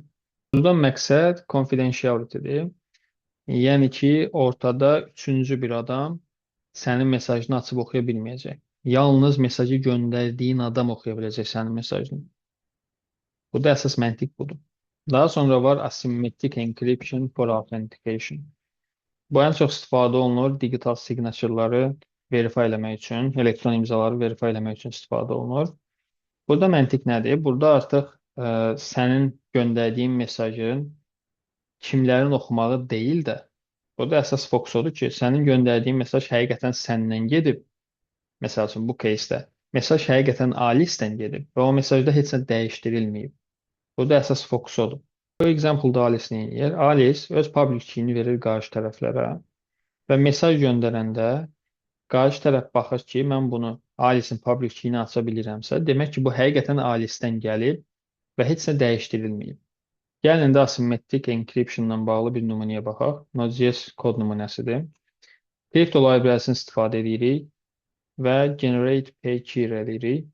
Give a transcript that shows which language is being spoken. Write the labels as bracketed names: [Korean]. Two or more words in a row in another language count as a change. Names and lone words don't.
[Azerbaijani] Buradan məqsəd confidentiality-dir. Yəni ki, ortada üçüncü bir adam sənin mesajını açıb oxuya bilməyəcək. Yalnız mesajı göndərdiyin adam oxuya biləcək sənin mesajını. Bu da əsas məntiq budur. Daha sonra var [English] asymmetric encryption for authentication. [Azerbaijani] Bu ən çox istifadə olunur [English] digital signature'ları [Azerbaijani] verify eləmək üçün, elektron imzaları verify eləmək üçün istifadə olunur. Burada məntiq nədir? Burada artıq sənin göndərdiyin mesajın kimlərin oxumağı deyil də, burada əsas fokus odur ki, sənin göndərdiyin mesaj həqiqətən səndən gedib. Məsəl üçün, bu case-də mesaj həqiqətən Alice-dən gedib və o mesajda heç nə dəyişdirilməyib. Burada əsas fokus odur. Bu example-da Alice nə edir? Alice öz [English] public key- [Azerbaijani] ini verir qarşı tərəflərə və mesaj göndərəndə qarşı tərəf baxır ki, mən bunu Alice-in [English] public key- [Azerbaijani] ini aça bilirəmsə, demək ki, bu həqiqətən Alice-dən gəlib və heç nə dəyişdirilməyib. Gəlin də [English] asymmetric encryption- [Azerbaijani] la bağlı bir nümunəyə baxaq. Node.js kod nümunəsidir. [English] Crypto library- [Azerbaijani] sini istifadə edirik və [English] generate pay key [Azerbaijani] eləyirik.